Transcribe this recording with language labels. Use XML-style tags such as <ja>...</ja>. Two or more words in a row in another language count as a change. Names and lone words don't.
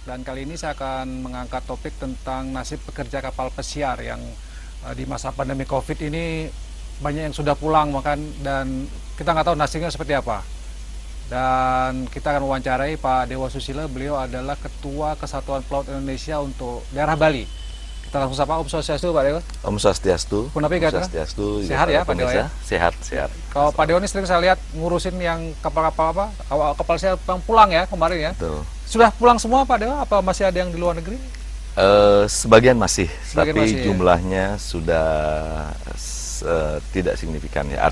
<id>Dan kali ini saya akan mengangkat topik tentang nasib pekerja kapal pesiar yang di masa pandemi COVID ini banyak yang sudah pulang dan kita nggak tahu nasibnya seperti apa. Dan kita akan wawancarai Pak Dewa Susilo, beliau adalah Ketua Kesatuan Pelaut Indonesia untuk daerah Bali. Kita langsung sapa.</id> <ban>Om Swastiastu,</ban> <id>Pak Dewa.</id> <ban>Om Swastiastu. Punapa Om Swastiastu.</ban> <id>Sehat ya Pak Dewa ya? Sehat. Kalau Pak Dewa ini sering saya lihat ngurusin yang kapal-kapal kapal saya pulang ya kemarin ya. Betul. Sudah pulang semua Pak Dewa? Apa masih ada yang di luar negeri? Sebagian masih, tapi masih, jumlahnya sudah tidak signifikan ya.</id>